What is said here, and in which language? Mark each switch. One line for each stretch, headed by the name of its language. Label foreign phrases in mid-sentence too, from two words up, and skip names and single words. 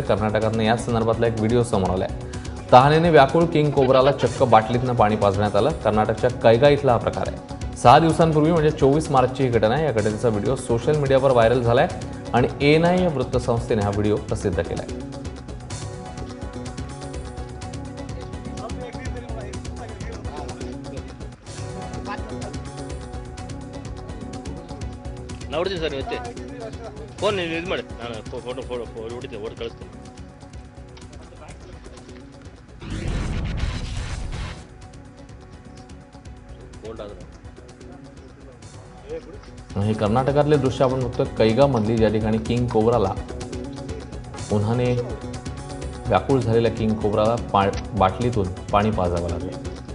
Marathi: कर्नाटकातनं याच संदर्भातला एक व्हिडिओ समोर आलाय। तहानेने व्याकुळ
English: king cobrala
Marathi: चक्क बाटलीतनं पाणी पाजण्यात आलं। कर्नाटकच्या कैगा इथला हा प्रकार आहे। 6 दिवसांपूर्वी म्हणजे 24 मार्चची ही घटना आहे। या घटनेचा व्हिडिओ
English: social mediavar
Marathi: व्हायरल झालाय आणि एएनआय या वृत्तसंस्थेने हा व्हिडिओ प्रसिद्ध केलाय।
Kannada: ನೋಡ್ತೀನಿ ಸರ್ ಇವತ್ತೇ ಫೋನ್ ಇದು ಮಾಡಿ ನಾನು ಫೋಟೋ ಹೊಡಿತೀನಿ ಓಡಿ ಕಳಿಸ್ತೀನಿ।
Marathi: हे कर्नाटकातले दृश्य आपण बघतोय। कैगामधली ज्या ठिकाणी
English: king cobrala
Marathi: उन्हाने व्याकुळ झालेल्या
English: king cobrala
Marathi: बाटलीतून पाणी पाजावं लागलं।